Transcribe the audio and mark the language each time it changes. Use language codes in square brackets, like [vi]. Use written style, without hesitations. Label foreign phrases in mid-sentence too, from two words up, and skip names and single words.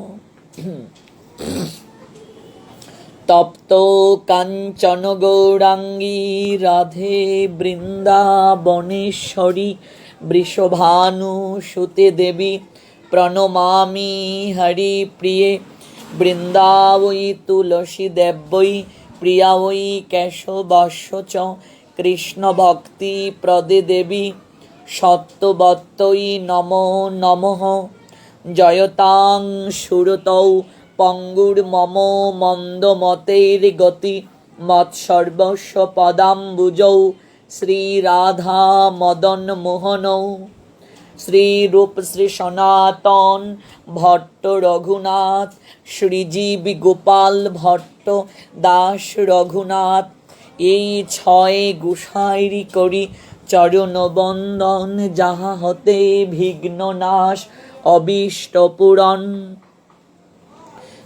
[sa] তপ্ত কাঞ্চন গৌরাঙ্গী রাধে বৃন্দাবনেশ্বরী বৃষভানুসুতে দেবী প্রণমামি হরিপ্রিয়ে। বৃন্দাবৈ তুলসী দেব্যৈ প্রিয়া ওই কেশবস্য চ কৃষ্ণ ভক্তি প্রদে দেবী সত্যবত্যৈ নমো নমঃ। জয়তাং সুরতৌ পঙ্গুর্মম মন্দমতের গতি মৎসর্বস্ব পদাম্বুজৌ শ্রীরাধা মদন মোহনৌ। শ্রীরূপ শ্রী সনাতন ভট্ট রঘুনাথ শ্রীজীব গোপাল ভট্ট দাস রঘুনাথ। [bn] এই ছয় গোসাইরি করি চরণ বন্দন যাহা হতে বিঘ্ন নাশ অবিষ্ট পূরণ।